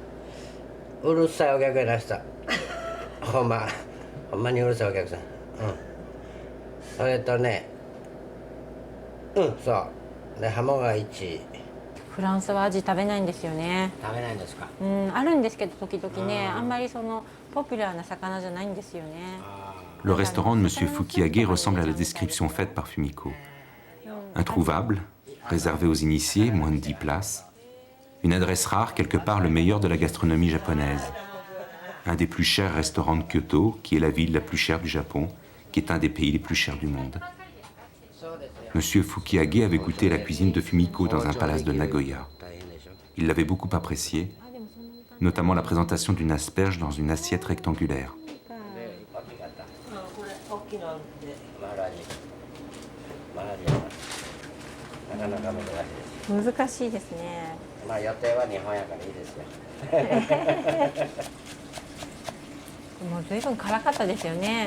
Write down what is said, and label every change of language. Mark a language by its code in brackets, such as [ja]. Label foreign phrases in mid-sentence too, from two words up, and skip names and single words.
[ja] うるさいお客やなしたほんまにうるさいお客さん。それとね、そうでハモが1。フランスはアジ食べないんですよね。食べないんですか。あるんですけど時々ね、あんまりそのポピュラーな魚じゃないんですよね。 [fr] Le restaurant de Monsieur Fukiage ressemble à la description faite par Fumiko. Introuvable, réservé aux initiés, moins de 10 places. Une adresse rare, quelque part le meilleur de la gastronomie japonaise. Un des plus chers restaurants de Kyoto, qui est la ville la plus chère du Japon, qui est un des pays les plus chers du monde. Monsieur Fukiage avait goûté la cuisine de Fumiko dans un palace de Nagoya. Il l'avait beaucoup appréciée, notamment la présentation d'une asperge dans une assiette rectangulaire. [ja] 難しいですね。まあ予定は日本やからいいですよ。もう随分辛かったですよね。